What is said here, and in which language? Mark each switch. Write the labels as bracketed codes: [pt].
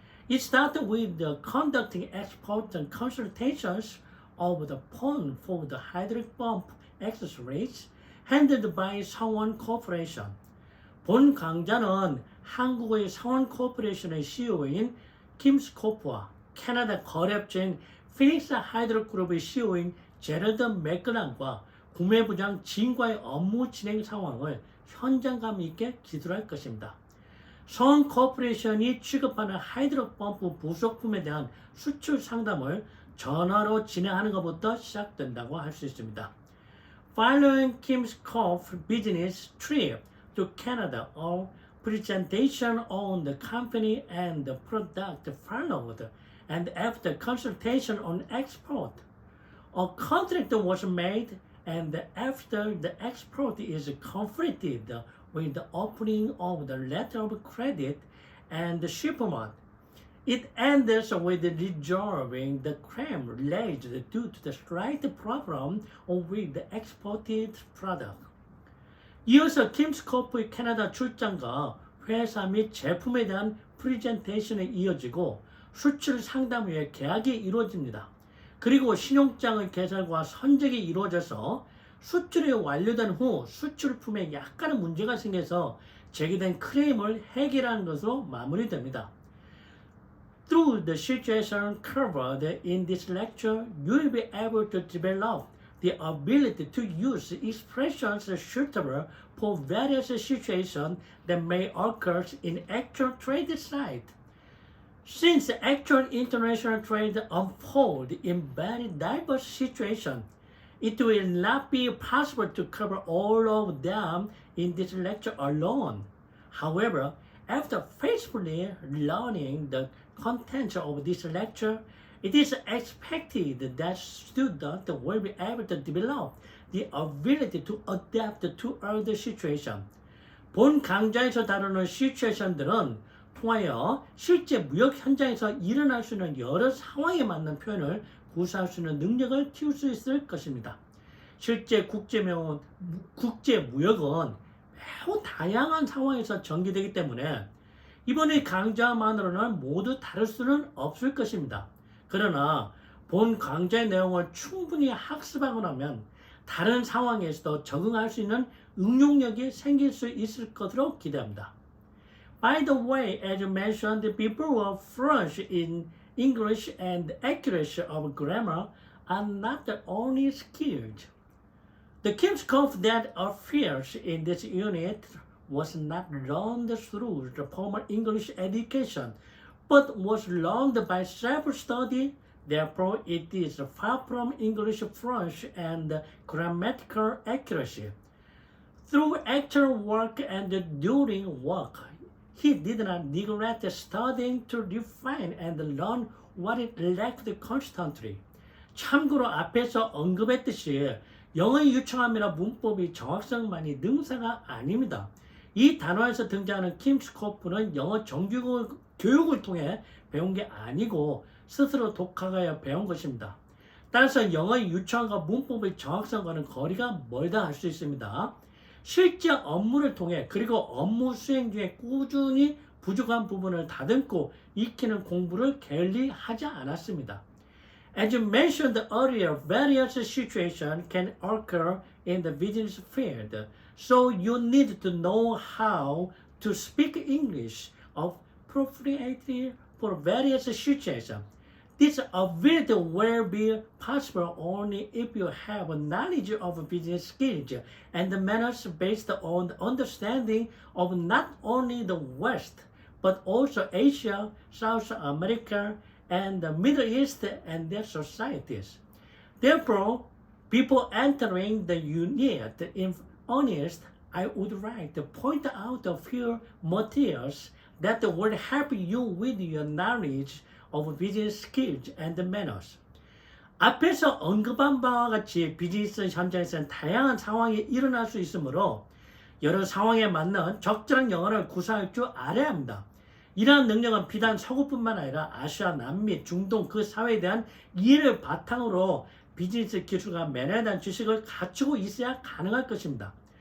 [en] It starts with the conducting export and consultations of the pond for the hydraulic pump accessories handled by Sungwon Corporation. [ko] 본 강좌는 한국의 Sungwon Corporation의 CEO인 김스 코프와 캐나다 거래업체인 피닉스 하이드로 그룹의 CEO인 제럴드 맥그란과 구매부장 진과의 업무 진행 상황을 현장감 있게 기술할 것입니다. Sungwon Corporation이 취급하는 하이드로 펌프 부속품에 대한 수출 상담을 전화로 진행하는 것부터 시작된다고 할 수 있습니다. [en] Following Kim's Corp business trip to Canada, a presentation on the company and the product followed, and after consultation on export, a contract was made, and after the export is completed with the opening of the letter of credit and the shipment, it ends with resolving the claim raised due to the slight problem with the exported product. [ko] 이어서 킴스코프의 캐나다 출장과 회사 및 제품에 대한 프레젠테이션에 이어지고 수출 상담 후에 계약이 이루어집니다. 그리고 신용장의 개설과 선적이 이루어져서 수출이 완료된 후 수출품에 약간의 문제가 생겨서 제기된 클레임을 해결하는 것으로 마무리됩니다. [en] Through the situation covered in this lecture, you will be able to develop the ability to use expressions suitable for various situations that may occur in actual trade site. Since actual international trade unfolds in very diverse situations, it will not be possible to cover all of them in this lecture alone. However, after faithfully learning the contents of this lecture, it is expected that students will be able to develop the ability to adapt to other situations. [ko] 본 강좌에서 다루는 시츄에이션들은 통하여 실제 무역 현장에서 일어날 수 있는 여러 상황에 맞는 표현을 구사할 수 있는 능력을 키울 수 있을 것입니다. 실제 국제 무역은 매우 다양한 상황에서 전개되기 때문에 이번의 강좌만으로는 모두 다룰 수는 없을 것입니다. 그러나 본 강좌의 내용을 충분히 학습하고 나면 다른 상황에서도 적응할 수 있는 응용력이 생길 수 있을 것으로 기대합니다. [en] By the way, as mentioned before, fluency in English and accuracy of grammar are not the only skills. The key scope that appears in this unit was not learned through the formal English education, but was learned by self-study. Therefore, it is far from English fluency and grammatical accuracy. Through actual work and during work, he did not neglect studying to refine and learn what it lacked constantly. [ko] 참고로 앞에서 언급했듯이 영어의 유창함이나 문법이 정확성만이 능사가 아닙니다. 이 단어에서 등장하는 킴스코프는 영어 정규 교육을 통해 배운 게 아니고 스스로 독학하여 배운 것입니다. 따라서 영어의 유창함과 문법의 정확성과는 거리가 멀다 할 수 있습니다. 실제 업무를 통해 그리고 업무 수행 중에 꾸준히 부족한 부분을 다듬고 익히는 공부를 게을리 하지 않았습니다. [en] As mentioned earlier, various situations can occur in the business field, so you need to know how to speak English appropriately for various situations. This ability will be possible only if you have a knowledge of business skills and manners based on the understanding of not only the West, but also Asia, South America, and the Middle East and their societies. Therefore, before entering the unit in earnest, I would like to point out a few materials that will help you with your knowledge of business skills and manners. [ko] 앞에서 언급한 바와 같이 비즈니스 현장에서는 다양한 상황이 일어날 수 있으므로 여러 상황에 맞는 적절한 영어를 구사할 줄 알아야 합니다. 이러한 능력은 비단 서구뿐만 아니라 아시아, 남미, 중동 그 사회에 대한 이해를 바탕으로 비즈니스 기술과 매너에 대한 지식을 갖추고 있어야 가능할 것입니다.